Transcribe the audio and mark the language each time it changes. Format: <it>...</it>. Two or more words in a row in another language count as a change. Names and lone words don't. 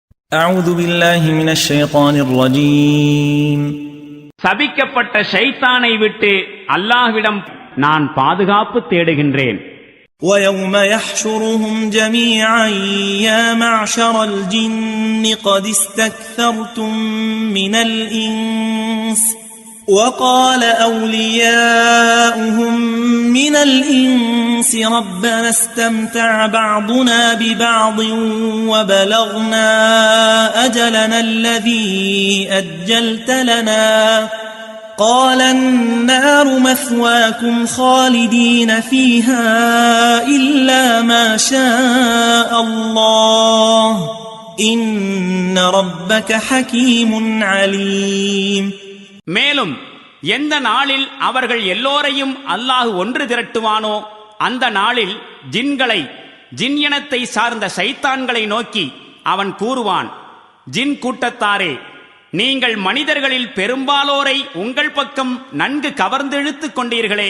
<ar>أعوذ بالله من الشيطان الرجيم</ar> <ta>சபிக்கப்பட்ட ஷைத்தானை விட்டு அல்லாஹ்விடம் நான் பாதுகாப்பு தேடுகின்றேன்.</ta> <ar>ويوم يحشرهم جميعا يا معشر الجن قد استكثرتم من الإنس وقال أولياؤهم من الإنس ربنا استمتع بعضنا ببعض وبلغنا أجلنا الذي أجلت لنا قال النار مثواكم خالدين فيها إلا ما شاء الله إن ربك حكيم عليم.</ar> <ta>மேலும் எந்த நாளில் அவர்கள் எல்லோரையும் அல்லாஹ் ஒன்று திரட்டுவானோ அந்த நாளில் ஜின்களை, ஜின் இனத்தை சார்ந்த ஷைத்தான்களை நோக்கி அவன் கூறுவான், ஜின் கூட்டத்தாரே, நீங்கள் மனிதர்களில் பெரும்பாலோரை உங்கள் பக்கம் நன்கு கவர்ந்தெழுத்துக் கொண்டீர்களே.</ta>